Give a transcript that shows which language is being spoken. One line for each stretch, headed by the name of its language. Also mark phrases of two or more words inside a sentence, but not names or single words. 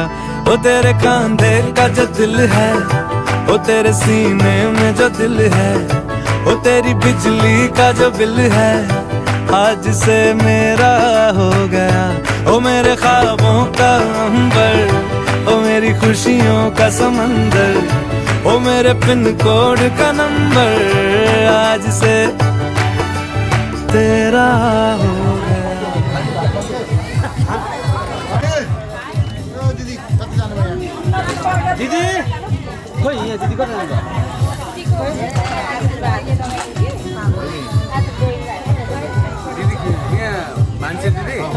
Hindi: वो तेरे कांधे का जो दिल है, वो तेरे सीने में जो दिल है, वो तेरी बिजली का जो बिल है, आज से मेरा हो गया। ओ मेरे ख्वाबों का अंबर, ओ मेरी खुशियों का समंदर, ओ मेरे पिन कोड का नंबर, आज से तेरा हो गया।
Nepali: दिदी खोइ यहाँ दिदी कता जान्छ? दिदी यहाँ मान्छे दिदी